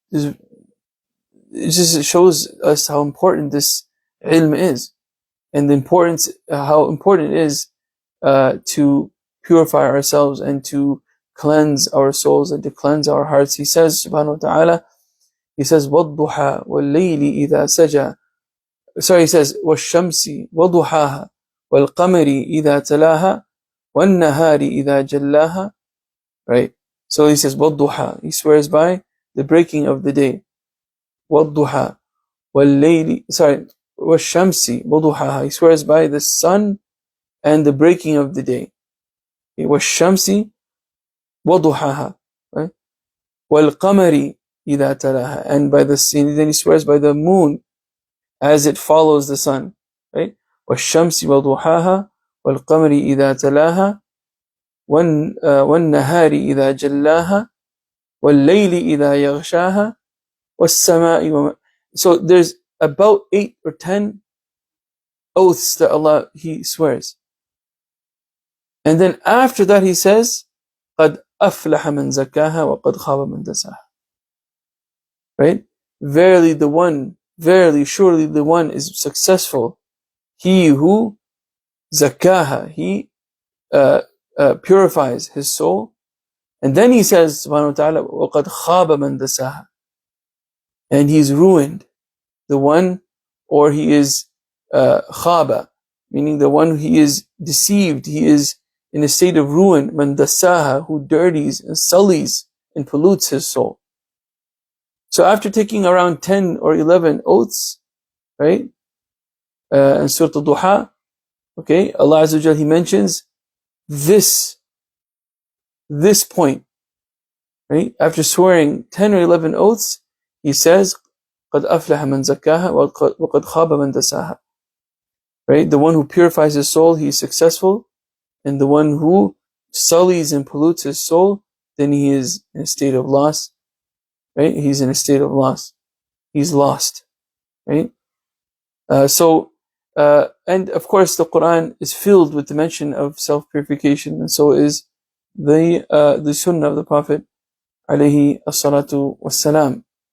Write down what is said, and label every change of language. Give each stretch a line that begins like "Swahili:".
English: It just shows us how important this ilm is, and the importance, how important it is to purify ourselves and to cleanse our souls and to cleanse our hearts. He says, subhanahu wa ta'ala, He says,
Arabic: وَالضُّحَى وَاللَّيْلِ إِذَا سَجَى.
English: Sorry, He says,
Arabic: وَالشَّمْسِ وَضُحَاهَا وَالْقَمَرِ إِذَا تَلَاهَا وَالنَّهَارِ إِذَا جَلَّاهَا.
English: Right? So He says, وَالضُّحَى. He swears by the breaking of the day.
Arabic: وَالضُّحَى وَاللَّيْلِ.
English: Sorry,
Arabic: وَالشَّمْسِ وَضُحَاهَا.
English: He swears by the sun and the breaking of the day.
Arabic: وَالشَّمْسِ وَضُحَاهَا.
English: Right?
Arabic: وَالْقَمَرِ إِذَا تَلَاهَا.
English: And by the sun, then He swears by the moon as it follows the sun. Right?
Arabic: وَالشَّمْسِ وَضُحَاهَا وَالْقَمَرِ إِذَا تَلَاهَا وَالنَّهَارِ إِذَا جَلَّاهَا وَاللَّيْلِ إِذَا يَغْشَاهَا وَالسَّمَاءِ وَمَا.
English: So there's about 8 or 10 oaths that Allah, He swears. And then after that He says,
Arabic: قَدْ أَفْلَحَ مَنْ زَكَّاهَا وَقَدْ خَابَ مَنْ دَسَّاهَا.
English: Right? Verily, surely the one is successful, he who zakkaha, he purifies his soul. And then He says, subhanahu wa ta'ala,
Arabic: وَقَدْ خَابَ مَنْ دَسَّاهَا.
English: And he's ruined, the one, or he is khaba, meaning the one, he is deceived, he is in a state of ruin,
Arabic: man dassaha,
English: who dirties and sullies and pollutes his soul. So after taking around 10 or 11 oaths, right, in Surah Al-Duha, okay, Allah Azza wa Jalla, He mentions this point, right? After swearing 10 or 11 oaths, He says,
Arabic: قَدْ أَفْلَحَ مَنْ زَكَّاهَا وَقَدْ خَابَ مَنْ دَسَّاهَا.
English: Right? The one who purifies his soul, he is successful. And the one who sullies and pollutes his soul, then he is in a state of loss. Right? He's in a state of loss. He's lost. Right? And of course the Quran is filled with the mention of self-purification, and so is the Sunnah of the Prophet alayhi as-salatu was-salam.